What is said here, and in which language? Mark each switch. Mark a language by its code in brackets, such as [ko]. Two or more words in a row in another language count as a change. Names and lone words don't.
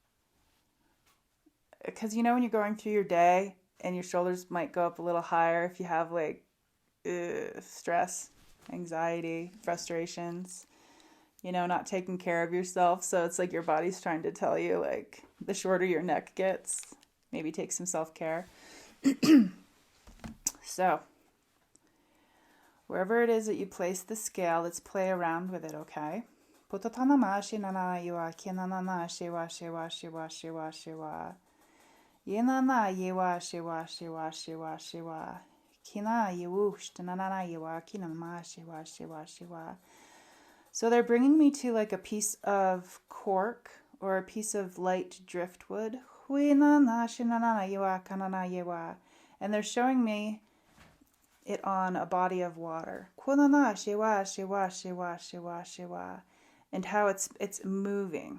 [en] Because when you're going through your day and your shoulders might go up a little higher if you have stress, anxiety, frustrations, not taking care of yourself. So it's like your body's trying to tell you, the shorter your neck gets, maybe take some self-care. So wherever it is that you place the scale, let's play around with it, okay? Putotanamashi nana yiwa kinanana shiwa shiwa shiwa shiwa shiwa. Yenana yiwa shiwa shiwa shiwa shiwa. Kina yiwush tanana yiwa kinama shiwa shiwa shiwa. So they're bringing me to a piece of cork or a piece of light driftwood. And they're showing me it on a body of water. And how it's moving.